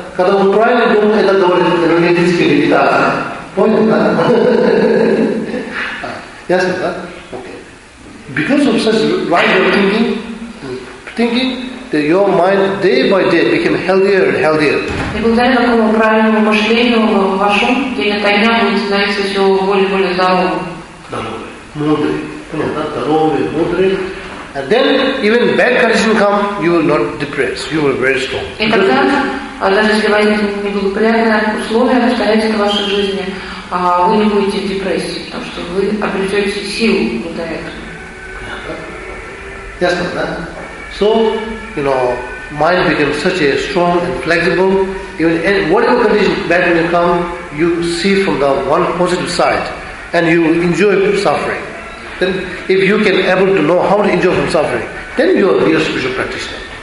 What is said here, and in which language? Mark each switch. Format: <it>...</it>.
<ru>Когда он правильно думает, это говорит энергетическая медитация. Понял, да? Ясно, да?</ru> <en>Because of such right of thinking, that your mind day by day became healthier and healthier.</en> <ru>И благодаря такому правильному мышлению вашему день ото дня будет становиться все более и более здоровым. Мудрый. Здоровый, мудрый.</ru> <en>And then, even bad condition come, you will not depress. You will be very strong.</en> <ru>И тогда, даже если возникнут неблагоприятные условия, обстоятельства вашей жизни, вы не будете в депрессии, потому что вы обретете силу для этого. Ясно, да?</ru> <en>So, you know, mind becomes such a strong and flexible. Even and whatever condition bad will come, you see from the one positive side, and you enjoy suffering. Then, if you can able to know how to enjoy from suffering, then you are a real spiritual practitioner.</en>